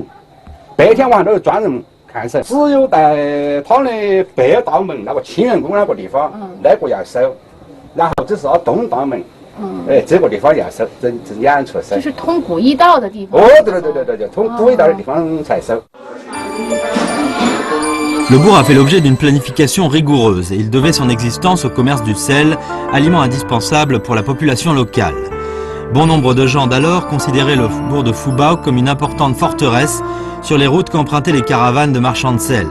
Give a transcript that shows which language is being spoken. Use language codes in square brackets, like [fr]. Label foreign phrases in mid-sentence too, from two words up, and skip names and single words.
[zh] 白天晚上都是专人看守，只有在他的北大门那个清源宫那个地方，那个要收，然后只是东大门，这个地方要收，这两处收。就是通古驿道的地方。哦，对，通古驿道的地方才收。 [fr] Le bourg a fait l'objet d'une planification rigoureuse et il devait son existence au commerce du sel, aliment indispensable pour la population locale. Bon nombre de gens d'alors considéraient le bourg de Fubao comme une importante forteresse sur les routes qu'empruntaient les caravanes de marchands de sel.